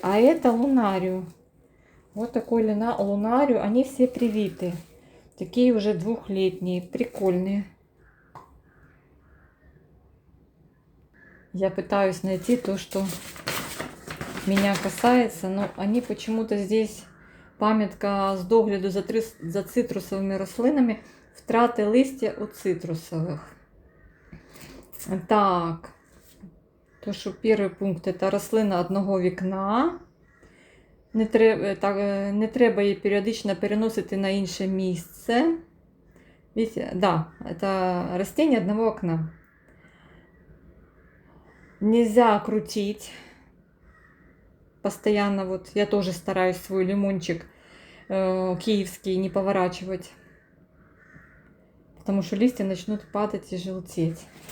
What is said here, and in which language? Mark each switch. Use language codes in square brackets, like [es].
[ru] А это лунарио. Вот такой лунарио. Они все привиты. Такие уже двухлетние. Прикольные. Я пытаюсь найти то, что меня касается. Но они почему-то здесь... [uk] Пам'ятка з догляду за цитрусовими рослинами, втрати листя у цитрусових. Так, то, що перший пункт, це рослина одного вікна. Не треба її періодично переносити на інше місце. [ru] Видите, да, это растение одного окна. Нельзя крутить. Постоянно вот я тоже стараюсь свой лимончик киевский не поворачивать, потому что листья начнут падать и желтеть.